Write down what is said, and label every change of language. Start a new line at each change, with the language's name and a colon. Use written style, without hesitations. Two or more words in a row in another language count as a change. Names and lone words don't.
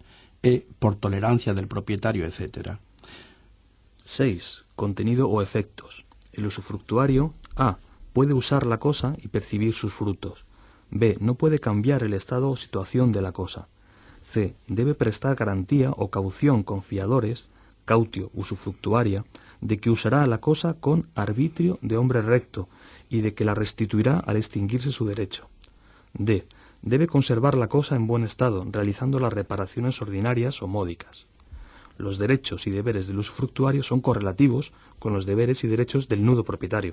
Spanish: E por tolerancia del propietario, etc. 6. Contenido o efectos. El usufructuario, A, puede usar la cosa y percibir sus frutos. B, no puede cambiar el estado o situación de la cosa. C, debe prestar garantía o caución con fiadores,
Latin: cautio usufructuaria,
Spanish: de que usará la cosa con arbitrio de hombre recto y de que la restituirá al extinguirse su derecho. D, debe conservar la cosa en buen estado, realizando las reparaciones ordinarias o módicas. Los derechos y deberes del usufructuario son correlativos con los deberes y derechos del nudo propietario.